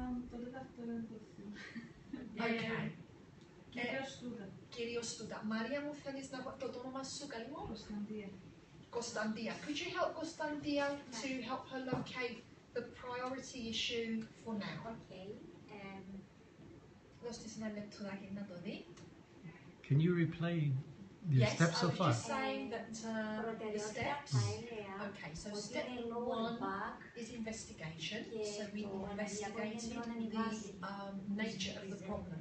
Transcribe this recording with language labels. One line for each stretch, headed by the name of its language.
Greek: Το τέταρτο είναι το θέμα.
English: Okay.
Greek: Κυρίως Στούδα. Μαρία μου, θέλεις να πω το όνομα σου καλή μου? Κωνσταντία. Κωνσταντία.
English: Could you help Κωνσταντία to help her locate the priority issue for now? Okay.
Greek: Δώσ' της ένα λεπτοδάκι να το δει.
English: Can you replay the steps so far? Yes, I was just saying that the steps. Okay, so step 1 is investigation. So we investigated the nature of the problem.